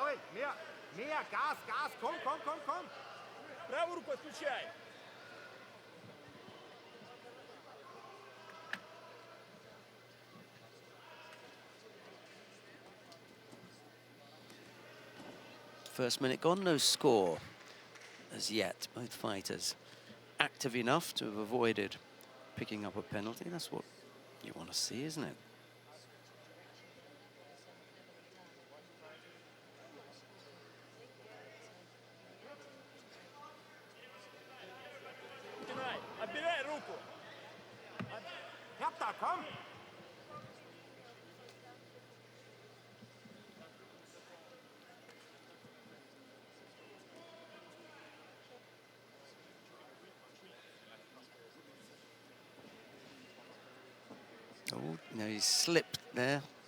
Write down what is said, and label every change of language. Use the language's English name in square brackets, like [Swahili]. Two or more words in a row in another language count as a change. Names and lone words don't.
[German] Mehr, Gas, komm. [Russian] Правую руку отключай. [English] First minute gone, no score as yet. Both fighters active enough to have avoided picking up a penalty. That's what you want to see, isn't it? [Russian] Начинай. Отбирай руку. [German] Hertha, komm. [English] Oh, no, he slipped there.